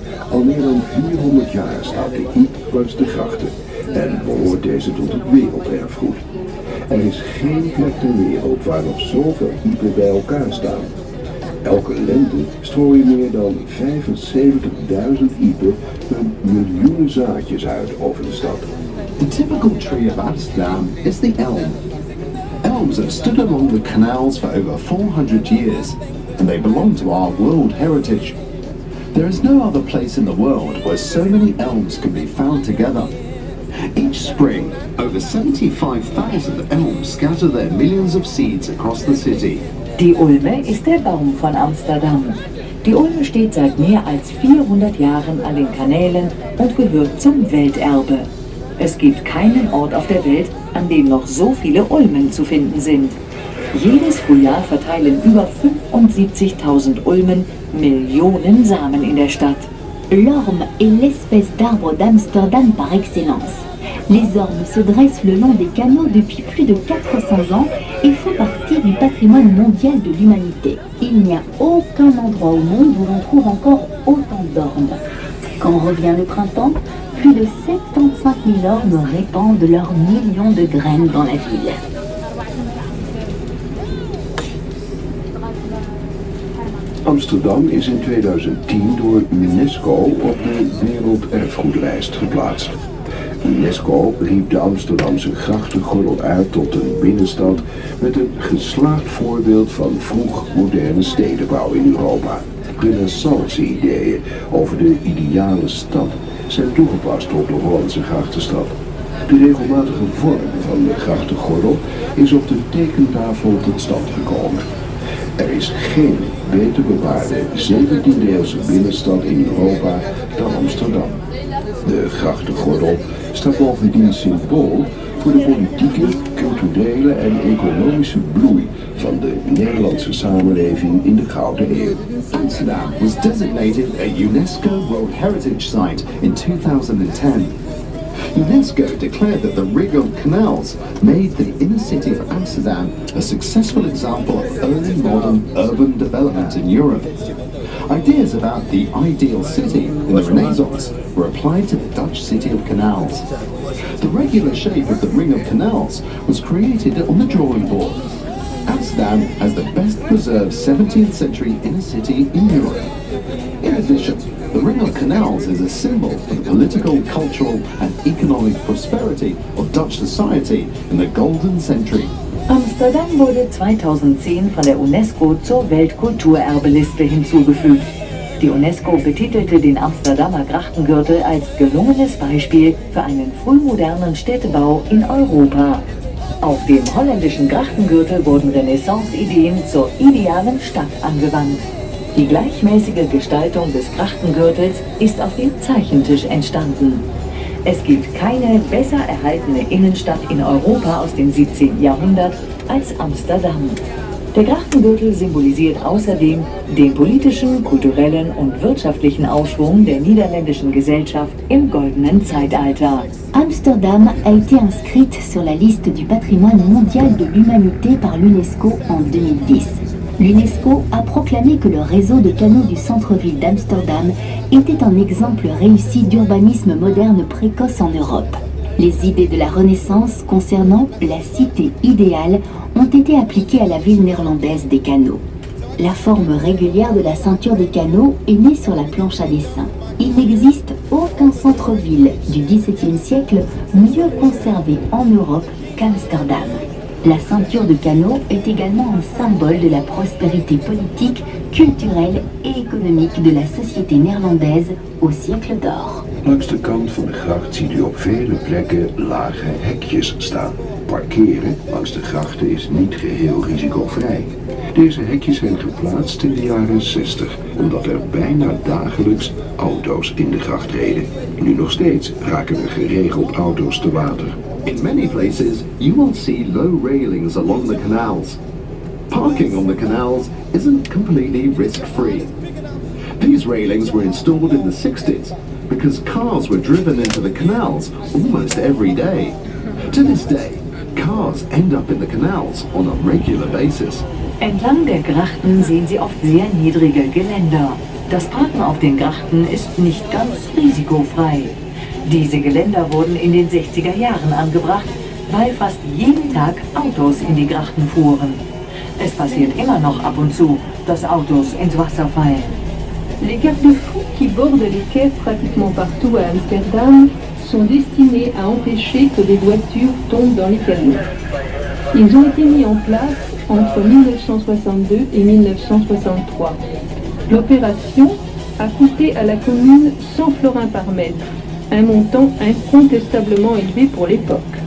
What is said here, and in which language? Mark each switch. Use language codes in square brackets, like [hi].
[nl] Al meer dan 400 jaar staat de Iep langs de grachten en behoort deze tot het werelderfgoed. Er is geen plek ter wereld waar nog zoveel iepen bij elkaar staan. Elke lente strooien meer dan 75.000 iepen hun miljoenen zaadjes uit over de stad. [en] The typical tree of Amsterdam is the elm. Elms have stood along the canals for over 400 years, and they belong to our World Heritage. There is no other place in the world where so many elms can be found together. Each spring, over 75,000 elms scatter their millions of seeds across the city. [de] Die Ulme ist der Baum von Amsterdam. Die Ulme steht seit mehr als 400 Jahren an den Kanälen und gehört zum Welterbe. Es gibt keinen Ort auf der Welt, an dem noch so viele Ulmen zu finden sind. Jedes Frühjahr verteilen über 75.000 Ulmen Millionen Samen in der Stadt. [fr] L'orme est l'espèce d'arbre d'Amsterdam par excellence. Les ormes se dressent le long des canaux depuis plus de 400 ans et font partie du patrimoine mondial de l'humanité. Il n'y a aucun endroit au monde où l'on trouve encore autant d'ormes. Quand revient le printemps, plus de 75 000 ormes répandent leurs millions de graines dans la ville. [nl] Amsterdam is in 2010 door UNESCO op de werelderfgoedlijst geplaatst. UNESCO riep de Amsterdamse grachtengordel uit tot een binnenstad met een geslaagd voorbeeld van vroeg moderne stedenbouw in Europa. Renaissance-ideeën over de ideale stad zijn toegepast op de Hollandse grachtenstad. De regelmatige vorm van de grachtengordel is op de tekentafel tot stand gekomen. Er is geen beter bewaarde 17e-eeuwse binnenstad in Europa dan Amsterdam. De grachtengordel staat bovendien symbool voor de politieke, culturele en economische bloei van de Nederlandse samenleving in de Gouden Eeuw. [en] Amsterdam was designated a UNESCO World Heritage Site in 2010. UNESCO declared that the ring of canals made the inner city of Amsterdam a successful example of early modern urban development in Europe. Ideas about the ideal city in the Renaissance were applied to the Dutch city of canals. The regular shape of the ring of canals was created on the drawing board. Amsterdam has the best preserved 17th century inner city in Europe. In addition, the Ring of Canals is a symbol for the political, cultural and economic prosperity of Dutch society in the Golden Century. [de] Amsterdam wurde 2010 von der UNESCO zur Weltkulturerbeliste hinzugefügt. Die UNESCO betitelte den Amsterdamer Grachtengürtel als gelungenes Beispiel für einen frühmodernen Städtebau in Europa. Auf dem holländischen Grachtengürtel wurden Renaissance-Ideen zur idealen Stadt angewandt. Die gleichmäßige Gestaltung des Grachtengürtels ist auf dem Zeichentisch entstanden. Es gibt keine besser erhaltene Innenstadt in Europa aus dem 17. Jahrhundert als Amsterdam. Der Grachtengürtel symbolisiert außerdem den politischen, kulturellen und wirtschaftlichen Aufschwung der niederländischen Gesellschaft im goldenen Zeitalter. [fr] Amsterdam a été inscrite sur la liste du patrimoine mondial de l'humanité par l'UNESCO en 2010. L'UNESCO a proclamé que le réseau de canaux du centre-ville d'Amsterdam était un exemple réussi d'urbanisme moderne précoce en Europe. Les idées de la Renaissance concernant la cité idéale ont été appliquées à la ville néerlandaise des canaux. La forme régulière de la ceinture des canaux est née sur la planche à dessin. Il n'existe aucun centre-ville du XVIIe siècle mieux conservé en Europe qu'Amsterdam. La ceinture de canaux est également un symbole de la prospérité politique, culturelle et économique de la société néerlandaise au siècle d'or. [nl] Langs de kant van de gracht ziet u op vele plekken lage hekjes staan. Parkeren langs de grachten is niet geheel risicovrij. Deze hekjes zijn geplaatst in de jaren 60, omdat er bijna dagelijks auto's in de gracht reden. Nu nog steeds raken er geregeld auto's te water. [en] In many places, you will see low railings along the canals. Parking on the canals isn't completely risk-free. These railings were installed in the 60s because cars were driven into the canals almost every day. To this day, cars end up in the canals on a regular basis. [de] Entlang der Grachten sehen Sie oft sehr niedrige Geländer. Das Parken auf den Grachten ist nicht ganz risikofrei. Diese Geländer wurden in den 60er Jahren angebracht, weil fast jeden Tag Autos in die Grachten fuhren. Es passiert immer noch ab und zu, dass Autos ins Wasser fallen. [fr] Les garde-fous qui bordent les quais pratiquement partout à Amsterdam sont destinés à empêcher que des voitures tombent dans les canaux. Ils ont été mis en place entre 1962 et 1963. L'opération a coûté à la commune 100 florins par mètre, un montant incontestablement élevé pour l'époque.